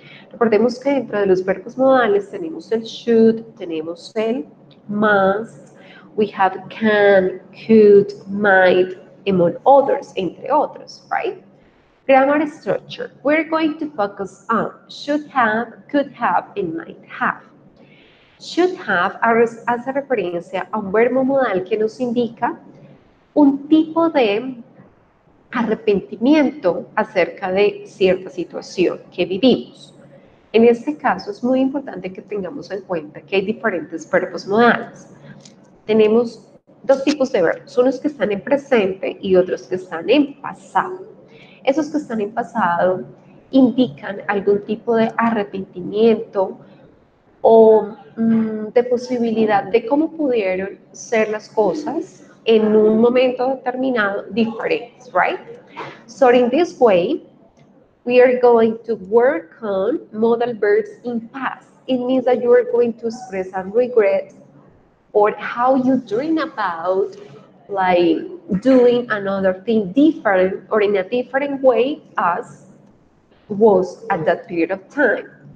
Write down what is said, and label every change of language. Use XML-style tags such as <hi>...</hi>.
<es>Recordemos que dentro de los verbos modales tenemos el should, tenemos el must,</es> <en>we have can, could, might, among others,</en> <es>entre otros, right?</es> <en>Grammar structure. We're going to focus on should have, could have, and might have.</en> <es>Should have hace referencia a un verbo modal que nos indica un tipo de arrepentimiento acerca de cierta situación que vivimos. En este caso es muy importante que tengamos en cuenta que hay diferentes verbos modales. Tenemos dos tipos de verbos, unos que están en presente y otros que están en pasado. Esos que están en pasado indican algún tipo de arrepentimiento o de posibilidad de cómo pudieron ser las cosas en un momento determinado diferentes, right?</es> <en>So in this way, we are going to work on modal verbs in past. It means that you are going to express a regret or how you dream about like doing another thing different or in a different way as was at that period of time.</en>